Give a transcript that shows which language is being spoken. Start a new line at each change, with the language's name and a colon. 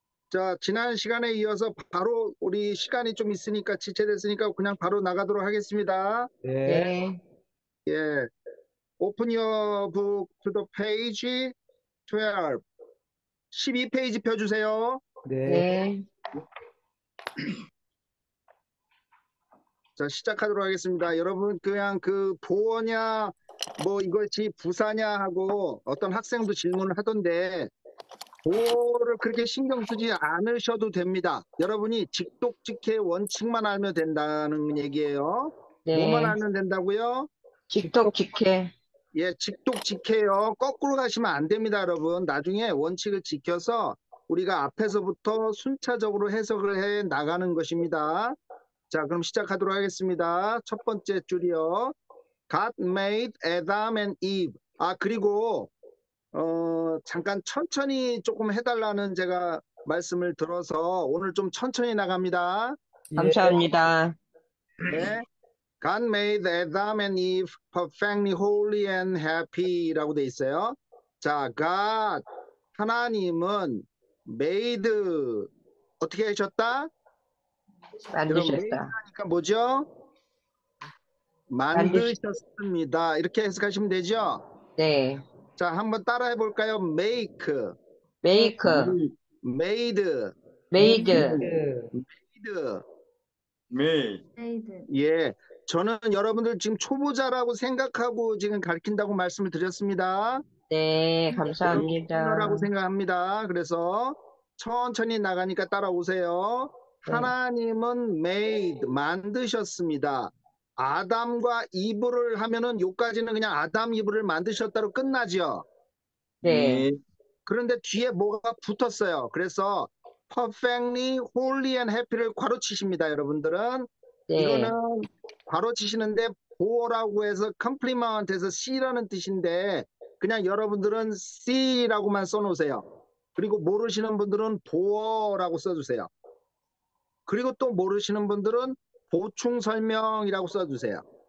Korean: 자, 지난 시간에 이어서 바로 우리 시간이 좀 있으니까 지체됐으니까 그냥 바로 나가도록 하겠습니다. 네, 네, 예.
English: Open your book to the page 12.
Korean: 12페이지 펴주세요. 네, 네, 자, 시작하도록 하겠습니다. 여러분, 그냥 그 보어냐, 뭐 이것이 부사냐 하고 어떤 학생도 질문을 하던데 보어를 그렇게 신경 쓰지 않으셔도 됩니다. 여러분이 직독직해 원칙만 알면 된다는 얘기예요. 뭐만 네. 알면 된다고요? 직독, 직독직해. 예, 직독직해요. 거꾸로 가시면 안 됩니다, 여러분. 나중에 원칙을 지켜서 우리가 앞에서부터 순차적으로 해석을 해 나가는 것입니다. 자, 그럼 시작하도록 하겠습니다. 첫 번째 줄이요.
English: God made Adam and Eve.
Korean: 아, 그리고 잠깐 천천히 조금 해달라는 제가 말씀을 들어서 오늘 좀 천천히 나갑니다. 예, 감사합니다. 네.
English: God made Adam and Eve perfectly holy and happy
Korean: 라고 돼 있어요. 자, God 하나님은 made 어떻게 하셨다? 여러분 made 만드셨다. 하니까 뭐죠? 만드셨, 만드셨습니다. 이렇게 해석하시면 되죠? 네. 자, 한번 따라해 볼까요? make,
English: 메이크, made, 메이드, 메이드, made.
Korean: 네. 예, 저는 여러분들 지금 초보자라고 생각하고 지금 가르친다고 말씀을 드렸습니다. 네, 여러분 감사합니다. 비기너라고 생각합니다. 그래서 천천히 나가니까 따라오세요. 네, 하나님은 made, 만드셨습니다. 아담과 이브를 하면은 요까지는 그냥 아담 이브를 만드셨다로 끝나죠. 네, 네. 그런데 뒤에 뭐가 붙었어요. 그래서
English: perfectly holy and happy
Korean: 를 괄호치십니다. 여러분들은 이거는 네, 괄호치시는데 보어라고 해서 complement에서 C라는 뜻인데 그냥 여러분들은 C라고만 써놓으세요. 그리고 모르시는 분들은 보어라고 써주세요. 그리고 또 모르시는 분들은 보충 설명이라고 써주세요.